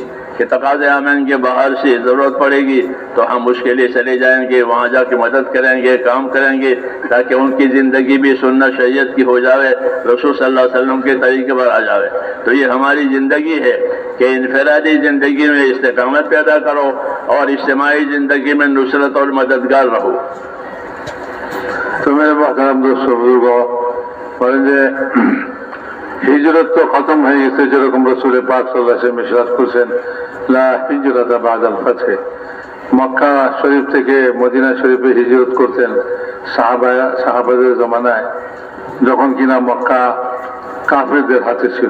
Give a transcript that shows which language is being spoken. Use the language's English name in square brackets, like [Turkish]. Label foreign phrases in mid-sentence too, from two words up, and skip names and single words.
[Urdu] کہ تقاضے آمین کے باہر سے ضرورت پڑے گی تو ہم اس کے لیے چلے جائیں گے, وہاں جا کے مدد کریں گے, کام کریں گے, تاکہ ان کی زندگی بھی سنت شریعت کی ہو جاوے, رسول [Arabic] صلی اللہ علیہ وسلم [Urdu] کے طریقے پر آ جاوے. تو یہ ہماری زندگی ہے کہ انفرادی زندگی میں استقامت پیدا کرو اور اجتماعی زندگی میں نصرت اور مددگار رہو. تو میرے محترم دوستو بزرگوں, [Bangla] হিজরত তো খতম হয়ে গেছে, যেরকম রাসূল পাক [Arabic] صلى الله عليه وسلم [Bangla] ইরশাদ করেছেন [Arabic] لا هجرة بعد الفتح. [Bangla] মক্কা শরীফ থেকে মদিনা শরীফে হিজরত করতেন সাহাবাদের জমানায়, যখন কিনা মক্কা কাফেরদের হাতে ছিল.